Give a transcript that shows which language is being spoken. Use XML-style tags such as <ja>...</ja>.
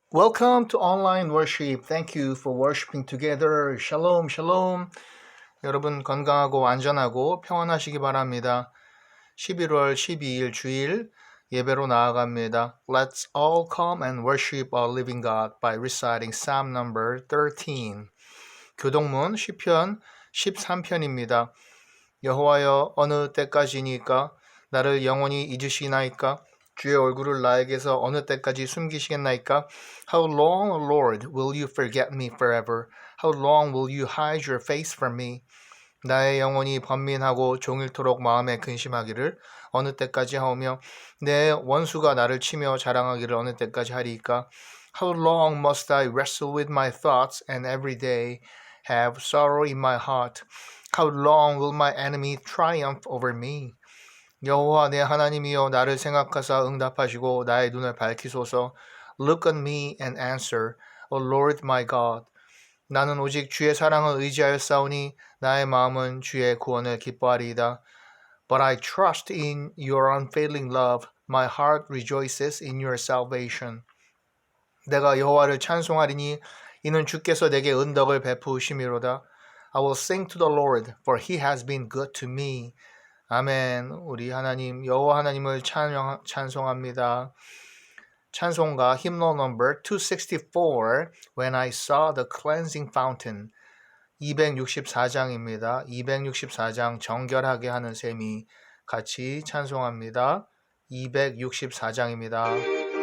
<en>Welcome to online worship. Thank you for worshiping together. Shalom, shalom.</en> <ko>여러분 건강하고 안전하고 평안하시기 바랍니다. 11월 12일 주일 예배로 나아갑니다.</ko> <en>Let's all come and worship our living God by reciting Psalm number 13.</en> <ko>교동문 시편 13편입니다. 여호와여 어느 때까지니까 나를 영원히 잊으시나이까? 주의 얼굴을 나에게서 어느 때까지 숨기시겠나이까?</ko> <en>How long, O Lord, will you forget me forever? How long will you hide your face from me?</en> <ko>나의 영혼이 번민하고 종일토록 마음에 근심하기를 어느 때까지 하오며 내 원수가 나를 치며 자랑하기를 어느 때까지 하리이까?</ko> <en>How long must I wrestle with my thoughts and every day have sorrow in my heart? How long will my enemy triumph over me?</en> <ko>여호와 내 하나님이여 나를 생각하사 응답하시고 나의 눈을 밝히소서.</ko> <en>Look on me and answer, O Lord my God.</en> <ko>나는 오직 주의 사랑을 의지하였사오니 나의 마음은 주의 구원을 기뻐하리이다.</ko> <en>But I trust in your unfailing love. My heart rejoices in your salvation.</en> <ko>내가 여호와를 찬송하리니 이는 주께서 내게 은덕을 베푸심이로다.</ko> <en>I will sing to the Lord, for he has been good to me.</en> <ko>아멘. 우리 하나님 여호와 하나님을 찬송합니다.</ko> <en>찬송가 hymnal number 264 When I saw the cleansing fountain</en> <ko>264장입니다. 264장 정결하게 하는 셈이 같이 찬송합니다. 264장입니다.</ko>